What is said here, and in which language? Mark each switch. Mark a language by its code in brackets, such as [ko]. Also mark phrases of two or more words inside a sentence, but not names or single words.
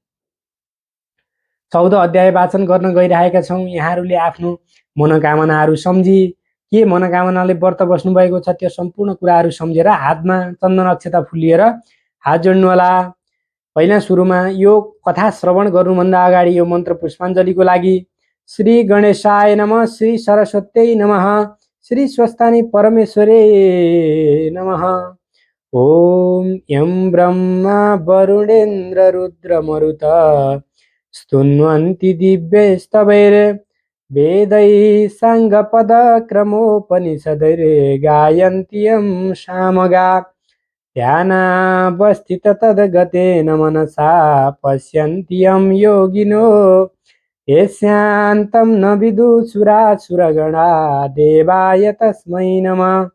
[ne] 14 अध्याय वाचन गर्न गइरहेका छौँ। यहाँहरूले आफ्नो मनोकामनाहरू सम्झी के मनोकामनाले व्रत बस्नु भएको छ त्यो सम्पूर्ण कुराहरू सम्झेर हातमा चन्दन अक्षता फुल लिएर हात जोड्नु होला। पहिला सुरुमा यो कथा श्रवण गर्नुभन्दा अगाडि यो मन्त्र पुष्पाञ्जलीको लागि [sa] श्री गणेशाय नमः, श्री सरस्वत्यै नमः, श्री स्वस्थानी परमेश्वरे नमः। ओम यं ब्रह्मा वरुणेन्द्र रुद्र मरुत स्तुन्वन्ति दिव्यैस्तवैर् वेदैः साङ्गपदक्रमोपनिषदैर्गायन्ति यं सामगा ध्यानावस्थित तद्गतेन मनसा पश्यन्ति यं योगिनो यस्यान्तं न विदुषुरासुरगणा देवाय तस्मै नमः।